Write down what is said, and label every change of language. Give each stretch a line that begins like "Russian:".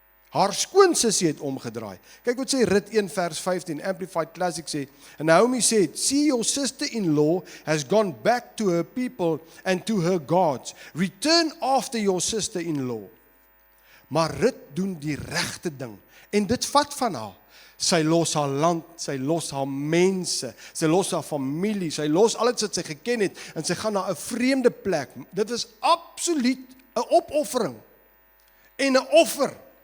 Afrikaans: Haar skoonsussie het omgedraai. Kyk wat sê Rut 1 vers 15, Amplified Classic sê,
English: and Naomi said, see, your sister-in-law has gone back to her people and to her gods. Return after your sister-in-law.
Afrikaans: Maar Rut doen die regte ding. En dit vat van haar. Sy los haar land, sy los haar mense, sy los haar familie, sy los alles wat sy geken het, en sy gaan na 'n vreemde plek. Dit is absoluut 'n opoffering en 'n offer.